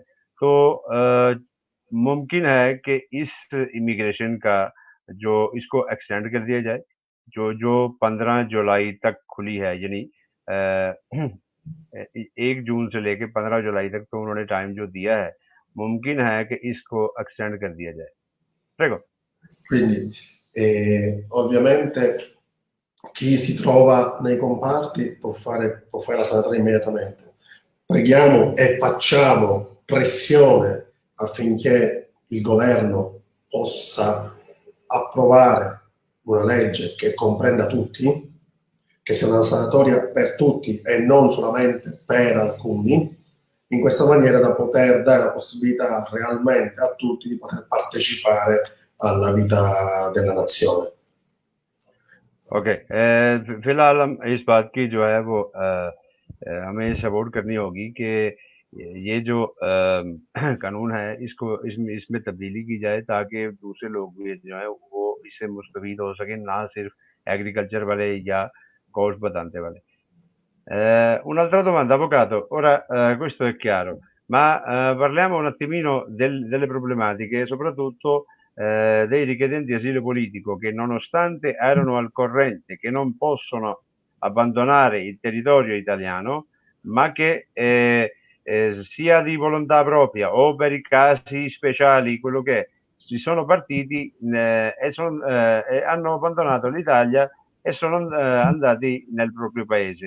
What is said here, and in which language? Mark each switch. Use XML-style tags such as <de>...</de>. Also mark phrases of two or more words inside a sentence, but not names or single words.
<ur>تو ممکن ہے کہ اس امیگریشن کا جو اس کو ایکسٹینڈ کر دیا جائے، جو 15 جولائی تک کھلی ہے، یعنی 1 جون سے لے کے 15 جولائی تک تو انہوں نے ٹائم جو دیا ہے، ممکن ہے کہ اس کو ایکسٹینڈ کر دیا جائے.</ur> <it>Prego. Quindi ovviamente chi si trova nei comparti può fare la sanatoria immediatamente. Preghiamo e facciamo pressione affinché il governo possa approvare una legge che comprenda tutti, che sia una sanatoria per tutti e non solamente per alcuni, in questa maniera da poter dare la possibilità realmente a tutti di poter partecipare alla vita della nazione.</it> <ur>اوکے، فی الحال ہم اس بات کی جو ہے وہ ہمیں سپورٹ کرنی ہوگی کہ یہ جو قانون ہے اس میں تبدیلی کی جائے تاکہ دوسرے لوگ بھی جو ہے وہ اس سے مستفید ہو سکیں، نہ صرف ایگریکلچر والے یا گوسٹ بادانتے والے.</ur> <it>Un altro domanda, avvocato. Ora, questo è chiaro, ma parliamo un attimino delle problematiche, soprattutto dei richiedenti asilo politico che nonostante erano al corrente che non possono abbandonare il territorio italiano, ma che sia di volontà propria o per i casi speciali, quello che è, si sono partiti e hanno abbandonato l'Italia e sono andati nel proprio paese.</it>